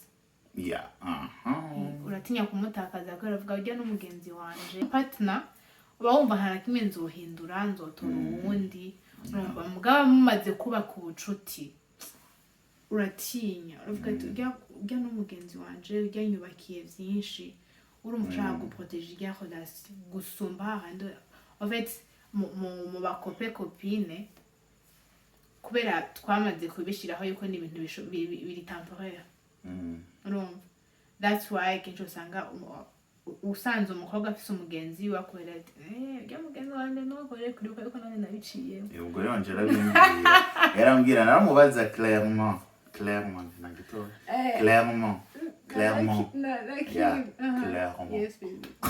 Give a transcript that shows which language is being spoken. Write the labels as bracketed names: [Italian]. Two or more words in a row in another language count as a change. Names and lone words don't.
[Rundi] uratinya kumutakaza kubera uvuga ujya n'umugenzi wanje partner uba wumva nta na kimwe nzohindura nzotora uwundi urumva mugaba mumaze kubaka ubucuti uratinya uravuga ati ujya n'umugenzi wanje ujya nyubakiye byinshi urumva ushaka guproteger irya relation gusumba hahandi [French] en fait [Rundi] mu bakope copine kubera twamaze kubishiraho yuko ni ibintu biri temporaire urumva [English] that's why [Rundi] kenshi usanga usanze umukobwa afise umugenzi wakubera ati ujya mugenzi wanje ntukore kuri uko none nabiciye ubwo rero nje yarambwira naramubaza clairement nagito clairement [English] yes baby